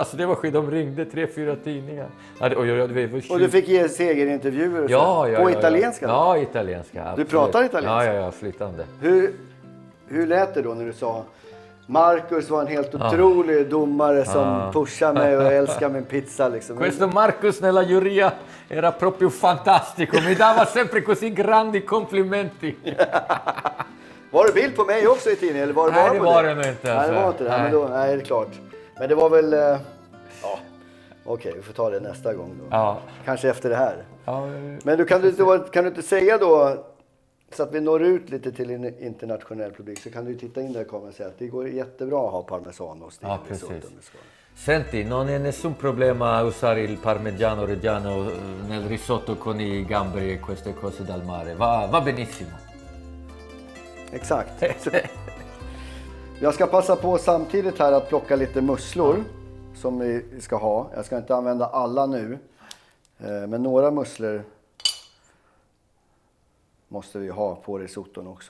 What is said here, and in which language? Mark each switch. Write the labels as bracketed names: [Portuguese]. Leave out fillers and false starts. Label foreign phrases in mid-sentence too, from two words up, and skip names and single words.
[Swedish] Alltså det var skit, de ringde 3-4 tidningar. Och du fick ge segerintervjuer på italienska? Ja, italienska. Absolut. Du pratar italienska? Ja, flytande. Hur lät det då när du sa Marcus var en helt otrolig domare som pushar mig och älskar min pizza liksom. [Italian] Questo Marcus nella giuria era proprio fantastico. Mi dava sempre così grandi complimenti. [Swedish] Var det bild på mig också i tidningen? Eller var det nej, det var det nog inte. Nej, det var inte det. Nej. Men då, nej, det är klart. Men det var väl... Okej, vi får ta det nästa gång då. Ja. Kanske efter det här. Ja, men kan du inte säga då, så att vi når ut lite till en internationell publik, så kan du titta in där och komma och säga att det går jättebra att ha parmesanost. Ja, precis. [Italian] Senti, non è nessun problema usare il parmigiano reggiano nel risotto con i gamberi e queste cose dal mare. Va benissimo. [Swedish] Exakt. Jag ska passa på samtidigt här att plocka lite musslor som vi ska ha. Jag ska inte använda alla nu. Men några musslor måste vi ha på risotton också.